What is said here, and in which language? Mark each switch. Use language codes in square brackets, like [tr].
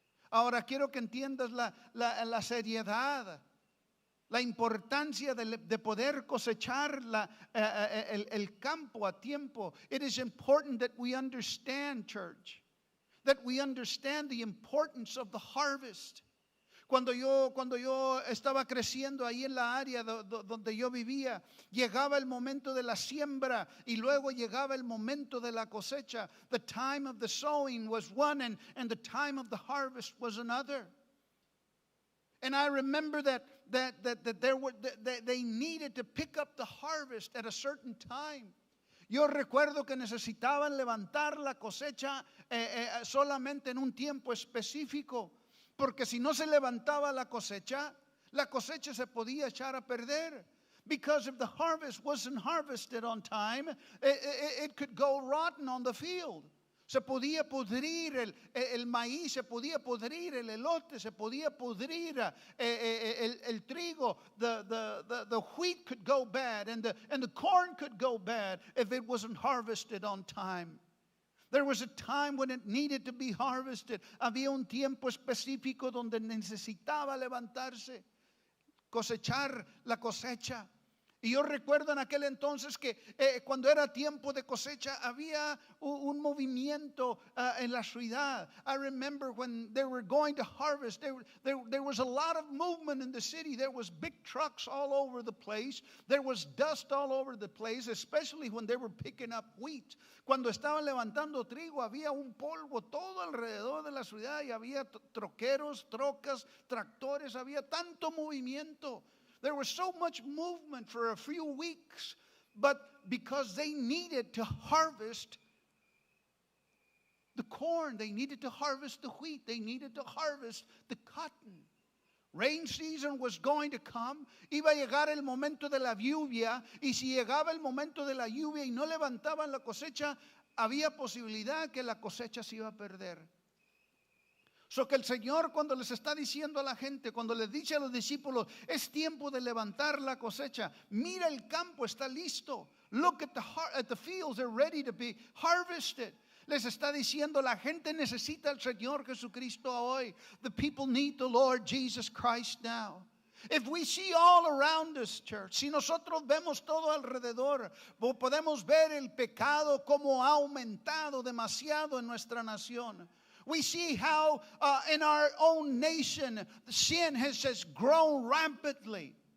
[es] Ahora quiero que entiendas la seriedad, la importancia de poder cosechar el campo a tiempo. [en] It is important that we understand, church, that we understand the importance of the harvest. [es] Cuando yo estaba creciendo ahí en la área donde yo vivía, llegaba el momento de la siembra y luego llegaba el momento de la cosecha. [en] The time of the sowing was one and the time of the harvest was another. And I remember that they needed to pick up the harvest at a certain time. [es] Yo recuerdo que necesitaban levantar la cosecha solamente en un tiempo específico. Porque si no se levantaba la cosecha se podía echar a perder. [en] Because if the harvest wasn't harvested on time, it could go rotten on the field. [es] Se podía pudrir el maíz, se podía pudrir el elote, se podía pudrir el trigo. [en] The wheat could go bad and the corn could go bad if it wasn't harvested on time. There was a time when it needed to be harvested. [es] Había un tiempo específico donde necesitaba levantarse, cosechar la cosecha. Y yo recuerdo en aquel entonces que cuando era tiempo de cosecha había un movimiento en la ciudad. [en] I remember when they were going to harvest, there was a lot of movement in the city. There was big trucks all over the place. There was dust all over the place, especially when they were picking up wheat. [es] Cuando estaban levantando trigo había un polvo todo alrededor de la ciudad y había troqueros, trocas, tractores, había tanto movimiento. [en] There was so much movement for a few weeks, but because they needed to harvest the corn, they needed to harvest the wheat, they needed to harvest the cotton. Rain season was going to come, [es] iba a llegar el momento de la lluvia, y si llegaba el momento de la lluvia y no levantaban la cosecha, había posibilidad que la cosecha se iba a perder. So que el Señor cuando les está diciendo a la gente, cuando les dice a los discípulos, es tiempo de levantar la cosecha. Mira el campo, está listo. [en] Look at the fields, they're ready to be harvested. [es] Les está diciendo, la gente necesita al Señor Jesucristo hoy. [en] The people need the Lord Jesus Christ now. If we see all around us, church, [es] si nosotros vemos todo alrededor, podemos ver el pecado como ha aumentado demasiado en nuestra nación. [en] We see how in our own nation sin has just grown rampantly.